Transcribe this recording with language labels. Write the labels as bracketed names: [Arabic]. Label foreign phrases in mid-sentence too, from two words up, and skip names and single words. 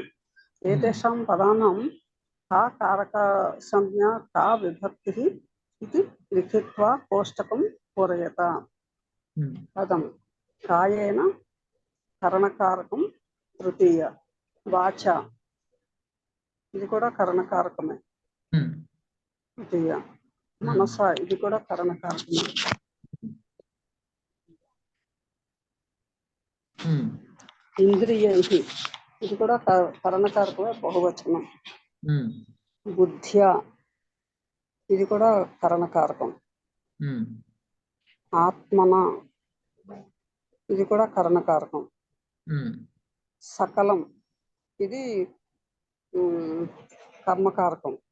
[Sanskrit] एतेषां पदानां का कारकसंज्ञा का विभक्तिः इति लिखित्वा कोष्टकं पूरयत। पदं कायेन करणकारकं तृतीय, वाचा [Telugu] ఇది కూడా కరణకారకమే తృతీయ, మనస ఇది కూడా కరణకారకమే, ఇంద్రియైః ఇది కూడా కరణకారకమే బహువచనం, బుద్ధ్యా ఇది కూడా కరణకారకం, ఆత్మన ఇది కూడా కరణకారకం, సకలం ఇది కర్మకారకం,